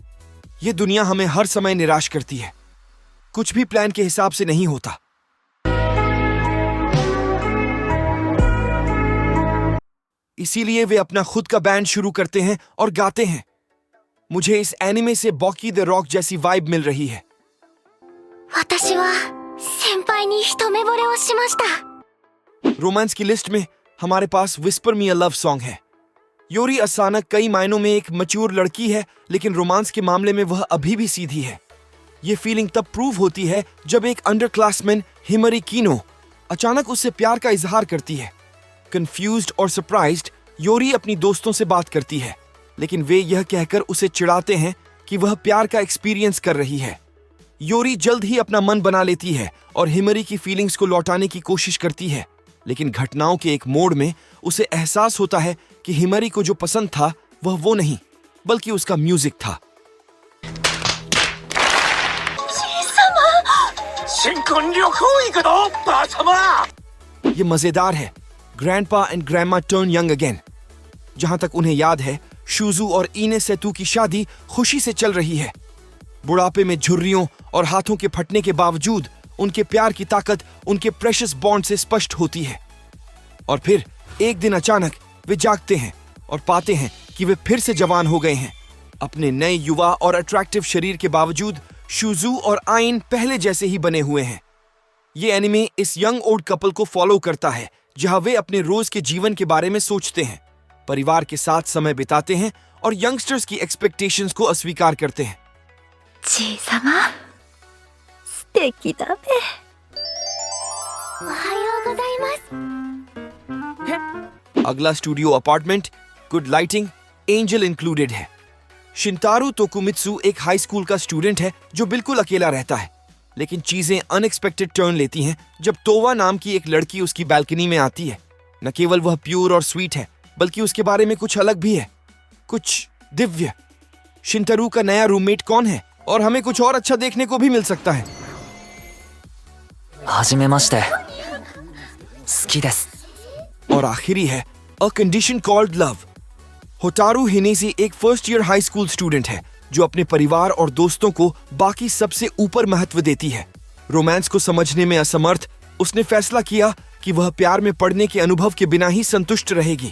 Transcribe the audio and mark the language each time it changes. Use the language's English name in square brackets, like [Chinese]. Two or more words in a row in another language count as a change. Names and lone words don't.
[Hindi] यह दुनिया हमें हर समय निराश करती है, कुछ भी प्लान के हिसाब से नहीं होता। इसीलिए वे अपना खुद का बैंड शुरू करते हैं और गाते हैं। मुझे इस एनिमे से बॉकी द रॉक जैसी वाइब मिल रही है। [Japanese] 私は先輩に一目惚れをしました。 [Hindi] रोमांस की लिस्ट में हमारे पास विस्पर मी अ लव सॉन्ग है। योरी असाना कई मायनों में एक मैच्योर लड़की है, लेकिन रोमांस के मामले में वह अभी भी सीधी है। ये फीलिंग तब प्रूव होती है जब एक [English] under classman [Hindi] हिमरी कीनो अचानक उससे प्यार का इजहार करती है। कंफ्यूज्ड और सरप्राइज्ड योरी अपनी दोस्तों से बात करती है, लेकिन वे यह कहकर उसे चिढ़ाते हैं कि वह प्यार का एक्सपीरियंस कर रही है। योरी जल्द ही अपना मन बना लेती है और हिमरी की फीलिंग्स को लौटाने की कोशिश करती है, लेकिन घटनाओं के एक मोड़ में उसे एहसास होता है कि हिमरी को जो पसंद था वह वो नहीं बल्कि उसका म्यूजिक था। [Japanese] 新婚旅行行くのばあ様 [Hindi] ये मजेदार है। ग्रैंडपा एंड ग्रैंडमा टर्न यंग अगेन। जहां तक उन्हें याद है, शूजू और ईने सेतु की शादी खुशी से चल रही है। बुढ़ापे में झुर्रियों और हाथों के फटने के बावजूद उनके प्यार की ताकत उनके प्रेशियस बॉन्ड से स्पष्ट होती है। और फिर एक दिन अचानक वे जागते हैं और पाते हैं कि वे फिर से जवान हो गए हैं। अपने नए युवा और अट्रैक्टिव शरीर के बावजूद शूजू और आइन पहले जैसे ही बने हुए हैं। ये एनिमे इस [English] young old couple [Hindi] को फॉलो करता है, जहां वे अपने रोज के जीवन के बारे में सोचते हैं, परिवार के साथ समय बिताते हैं और यंगस्टर्स की एक्सपेक्टेशंस को अस्वीकार करते हैं। [Japanese] じいさま、素敵だね。おはようございます。 [Hindi] अगला स्टूडियो अपार्टमेंट, गुड लाइटिंग, एंजल इंक्लूडेड है। शिंतारू तोकुमित्सु एक [English] high school [Hindi] का स्टूडेंट है जो बिल्कुल अकेला रहता है, लेकिन चीजें [English] unexpected turn [Hindi] लेती हैं जब तोवा नाम की एक लड़की उसकी बालकनी में आती है। न केवल वह प्योर और स्वीट है, बल्कि उसके बारे में कुछ अलग भी है, कुछ दिव्य। शिंतारू का नया रूममेट कौन है और हमें कुछ और अच्छा देखने को भी मिल सकता है। [Japanese] はじめまして。好きです。 [Hindi] और आखिरी है अ कंडीशन कॉल्ड लव। होटारू हिनेसी एक [English] first year high school student [Hindi] है जो अपने परिवार और दोस्तों को बाकी सबसे ऊपर महत्व देती है। रोमांस को समझने में असमर्थ, उसने फैसला किया कि वह प्यार में पड़ने के अनुभव के बिना ही संतुष्ट रहेगी।